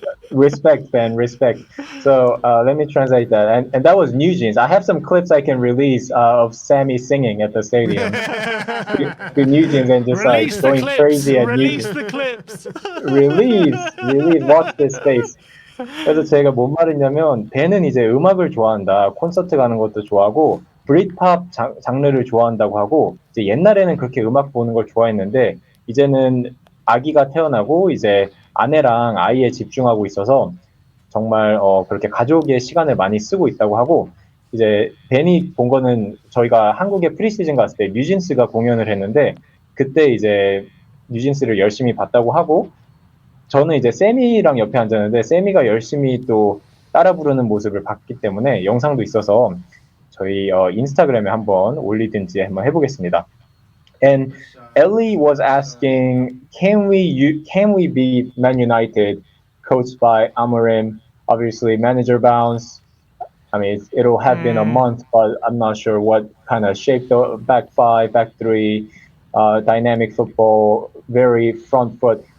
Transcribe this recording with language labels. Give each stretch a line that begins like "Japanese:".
English: Respect, Ben, respect. So let me translate that. And that was New Jeans. I have some clips I can release of Sammy singing at the stadium. The New Jeans and just Release going clips. crazy at New Release Jeans. the clips. Release, watch this space.
Korean: 그래서 제가 뭔 말했냐면 벤은 이제 음악을 좋아한다. 콘서트 가는 것도 좋아하고 브릿팝 장르를 좋아한다고 하고 이제 옛날에는 그렇게 음악 보는 걸 좋아했는데 이제는 아기가 태어나고 이제 아내랑 아이에 집중하고 있어서 정말 그렇게 가족의 시간을 많이 쓰고 있다고 하고 이제 벤이 본 거는 저희가 한국에 프리시즌 갔을 때 뉴진스가 공연을 했는데 그때 이제 뉴진스를 열심히 봤다고 하고 저는 이제 세미랑 옆에 앉았는데 세미가 열심히 또 따라 부르는 모습을 봤기 때문에 영상도 있어서 저희 인스타그램에 한번 올리든지 한번 해보겠습니다.
English: And Ellie was asking, can we beat Man United, coached by Amorim? Obviously, manager bounce. I mean, it'll have been a month, but I'm not sure what kind of shape the back five, back three, dynamic football, very front foot.